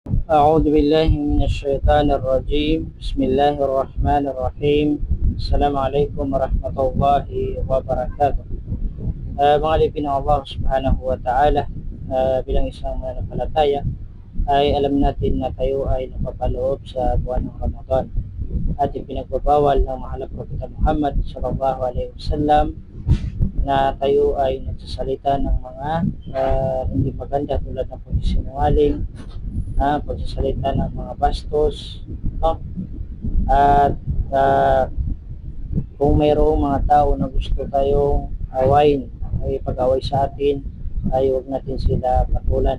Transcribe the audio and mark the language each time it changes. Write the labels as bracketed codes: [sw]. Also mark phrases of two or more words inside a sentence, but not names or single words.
[ar] أعوذ بالله من الشيطان الرجيم. بسم الله الرحمن الرحيم. السلام عليكم ورحمة الله وبركاته. [tl] Mga alipin ng Allah [ar] سبحانه وتعالى, [tl] bilang isang mananampalataya ay alam natin na tayo ay napapaloob sa buwan ng Ramadan at ipinagbabawal ng mahal na Propeta Muhammad [ar] صلى الله عليه وسلم [tl] na tayo ay nagsasalita ng mga hindi maganda tulad ng pagsisinungaling, pagsasalita ng mga bastos, no? At kung mayroong mga tao na gusto tayong awayin, ay pag-away sa atin, ay huwag natin sila patulan.